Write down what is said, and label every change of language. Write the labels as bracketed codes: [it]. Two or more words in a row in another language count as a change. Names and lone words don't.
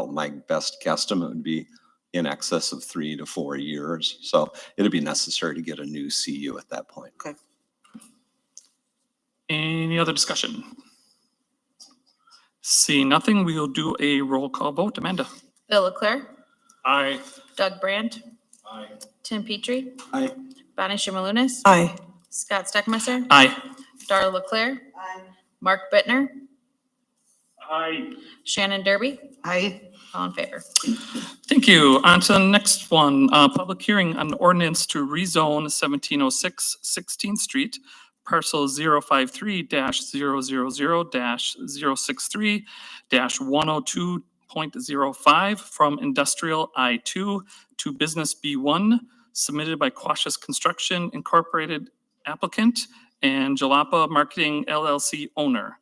[en] My best guesstimate would be in excess of 3 to 4 years. So it'd be necessary to get a new CU at that point. Okay. Any other discussion? See nothing, we will do a roll call vote. Amanda? Bill LeClaire, Aye. Doug Brandt, Aye. Tim Petrie, Aye. Bonnie Shimalunas, Aye. Scott Steckmeister, Aye. Darla LeClaire, Aye. Mark Bittner, Aye. Shannon Derby, Aye. all in favor. Thank you. On to the next one, public hearing on ordinance to rezone 1706 16th Street, parcel 053-000-063-102.05 from industrial I2 to business B1, submitted by Quashis Construction Incorporated applicant and Jalapa Marketing LLC owner.